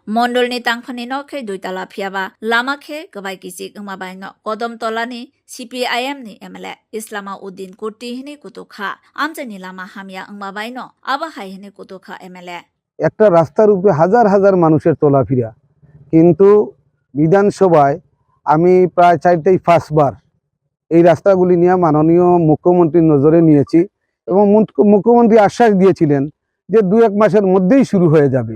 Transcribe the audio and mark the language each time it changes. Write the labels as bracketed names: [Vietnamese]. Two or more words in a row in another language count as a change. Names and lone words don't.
[Kok Borok] মন্ডলনি তাংফানি নখে দুইতলা ফিয়াবা লামাখে গবাই কিসিক মাবাই ন কদমতলানি CPIM ni MLA ইসলামা উদ্দিন কুর্তি হিনি কুতুখা আমজানি লামা হামিয়া মাবাই ন আবাহাই হিনি কুতুখা MLA [Bangla] একটা রাস্তার উপরে হাজার হাজার মানুষের চলাফেরা, কিন্তু বিধানসভায় আমি প্রায় 4টাই ফার্স্টবার এই রাস্তাগুলি নিয়ে মাননীয় মুখ্যমন্ত্রীর নজরে নিয়েছি এবং মুখ্যমন্ত্রী আশ্বাস দিয়েছিলেন যে 2-1 মাসের মধ্যেই শুরু হয়ে যাবে।